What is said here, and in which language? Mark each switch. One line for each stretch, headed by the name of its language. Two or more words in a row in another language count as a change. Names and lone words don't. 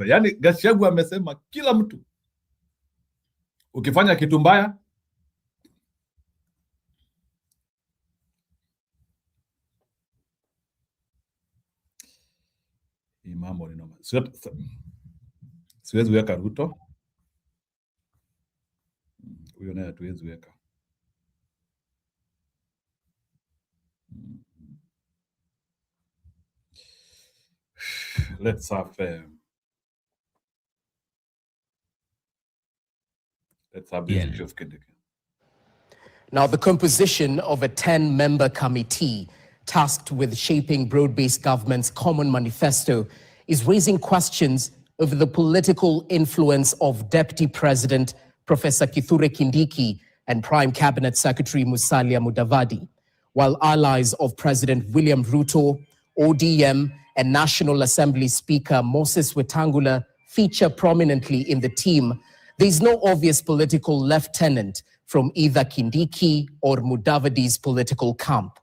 Swahili: Yaani Gachagua amesema kila mtu ukifanya kitu mbaya hii mambo ni noma. Siwezi weka Ruto. Huyo naye hatuwezi weka.
English: Let's have the issue of Kindiki. Now, the composition of a 10-member committee tasked with shaping broad-based government's common manifesto is raising questions over the political influence of Deputy President Professor Kithure Kindiki and Prime Cabinet Secretary Musalia Mudavadi, while allies of President William Ruto, ODM, and National Assembly Speaker Moses Wetangula feature prominently in the team. There is no obvious political lieutenant from either Kindiki or Mudavadi's political camp.